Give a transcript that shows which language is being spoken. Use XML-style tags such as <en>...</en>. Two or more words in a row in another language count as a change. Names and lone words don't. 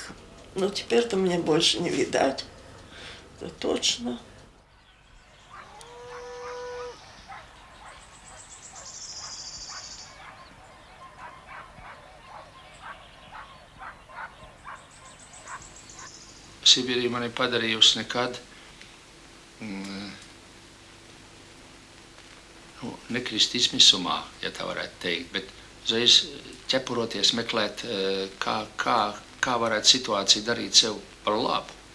<ru>Ну, теперь-то мне больше не видать. Это точно.</ru> <lv>Sibīrija man ir padarījusi nekad nekrist izmisumā, ja tā varētu teikt, bet uzreiz ķepuroties meklēt, kā varētu situāciju darīt sev par labu.</lv>